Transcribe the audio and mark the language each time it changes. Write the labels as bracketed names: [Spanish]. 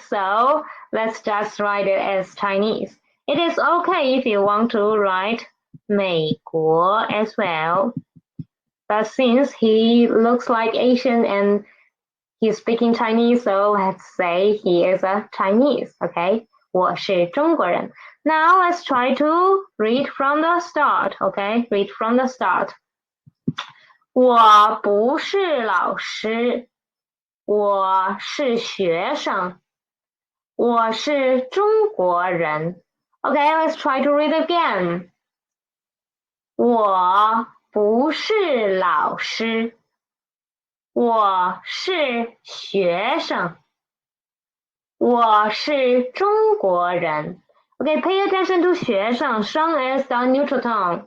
[English] So let's just write it as Chinese. It is okay if you want to write 美国 as well. But since he looks like Asian and he's speaking Chinese, so let's say he is a Chinese, okay? [Chinese] 我是中国人 [English] Now let's try to read from the start, okay? Read from the start. [Chinese] 我不是老师我是学生我是中国人 [English] Okay, let's try to read again. [Chinese] 我不是老师我是学生我是中国人 [English] Okay, pay attention to 学生 Sheng is the neutral tone.